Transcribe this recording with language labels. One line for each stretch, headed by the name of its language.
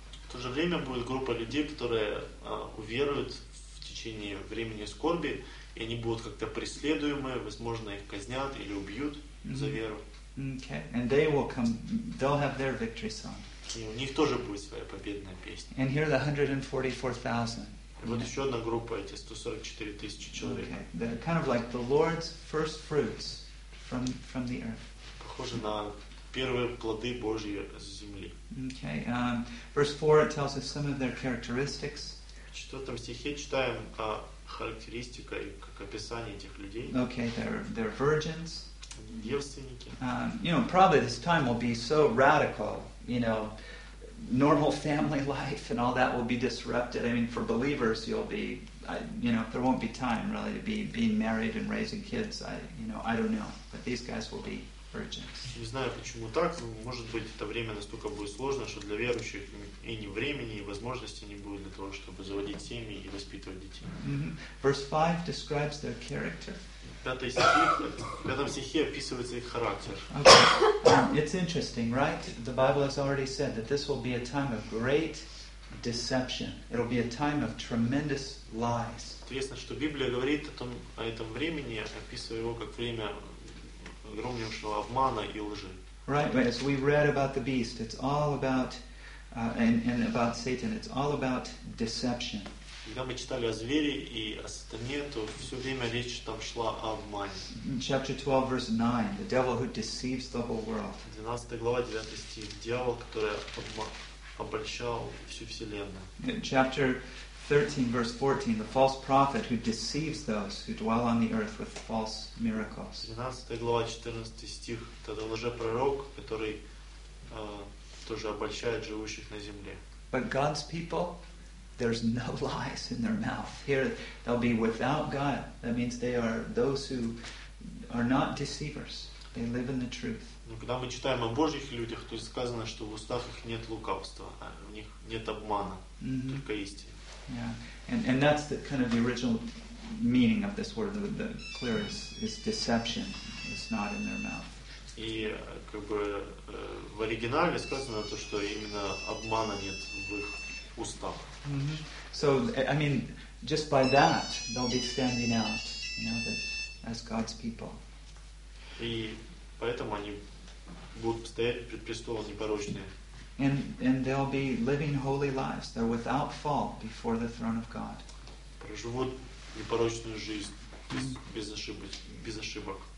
Russian: В то же время будет группа людей, которые уверуют в течение времени скорби, и они будут как-то преследуемы, возможно, их казнят или убьют за веру.
English: Okay, and they will come. They'll have their victory song.
Russian: И у них тоже будет своя победная песня.
English: And here the 144,000.
Russian: И вот еще одна группа, эти 144,000 человек.
English: Okay, they're kind of like the Lord's first fruits from the earth.
Russian: Похоже на первые плоды Божьи с земли.
English: Okay, verse 4 it tells us some of their characteristics.
Russian: В 4 стихе читаем о характеристика и как описание этих людей.
English: Okay, they're virgins.
Russian: Девственники.
English: You know, probably this time will be so radical. You know, normal family life and all that will be disrupted. I mean, for believers, you'll be, you know, there won't be time really to be being married and raising kids. I don't know, but these guys will be virgins.
Russian: Не знаю, почему так. Может быть, это время настолько будет сложно, что для верующих и ни времени, и возможности не будет для того, чтобы заводить семьи и воспитывать детей.
English: Verse 5 describes their character.
Russian: В пятом стихе описывается их характер.
English: It's interesting, right? The Bible has already said that this will be a time of great deception. It'll be a time of tremendous lies.
Russian: Интересно, что Библия говорит о этом времени, описывая его как время огромнейшего обмана и лжи.
English: Right, as we read about the beast, it's all about and about Satan. It's all about deception.
Russian: Когда мы читали о звере и о сатане, то все время речь там шла о обмане.
English: Chapter 12, verse 9. The devil who deceives the whole world.
Russian: 12 глава, 9 стих. Дьявол, который обольщал всю вселенную.
English: Chapter 13, verse 14. The false prophet who deceives those who dwell on the earth with false miracles.
Russian: 12 глава, 14 стих. Это лжепророк, который тоже обольщает живущих на земле.
English: But God's people, there's no lies in their mouth. Here, they'll be without guile. That means they are those who are not deceivers. They live in the truth.
Russian: Но когда мы читаем о Божьих людях, то сказано, что в устах их нет лукавства, а в них нет обмана, только истина.
English: Yeah, and that's the kind of the original meaning of this word. The clearest is deception. It's not in their mouth.
Russian: И как бы в оригинале сказано то, что именно обмана нет в их устах.
English: So, I mean, just by that, they'll be standing out, you know, that as God's people.
Russian: И поэтому они будут стоять пред престолом непорочные.
English: And they'll be living holy lives. They're without fault before the throne of God.
Russian: Проживут непорочную жизнь без ошибок.